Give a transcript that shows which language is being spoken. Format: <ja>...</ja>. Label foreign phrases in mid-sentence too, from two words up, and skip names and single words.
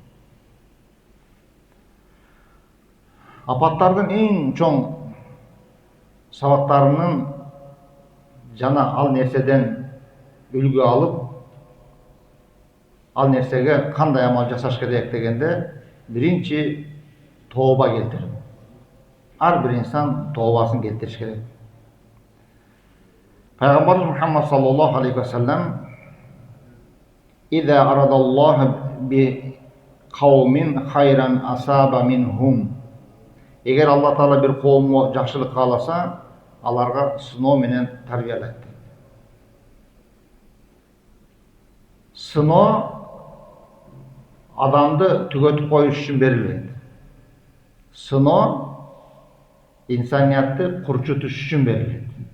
<ky>Апаттардын эң чоң сабактарынын жана ал нерседен үлгү алып, ал нерсеге кандай амал жасаш керек дегенде, биринчи тооба келтирип. Ар бир инсан тообасын келтириш керек.</ky> <ar>Пайгамбарыбыз Мухаммад صلى الله عليه وسلم إذا أراد الله بقوم خيرا أصاب منهم".</ar> <ky>Эгер Алла Таала бир коомго жакшылык кааласа, аларга сыноо менен тарбиялайт. Сыноо адамды түгөтүп коюш үчүн берилбейт. Сыноо инсаниятты курчутуш үчүн берилет.</ky>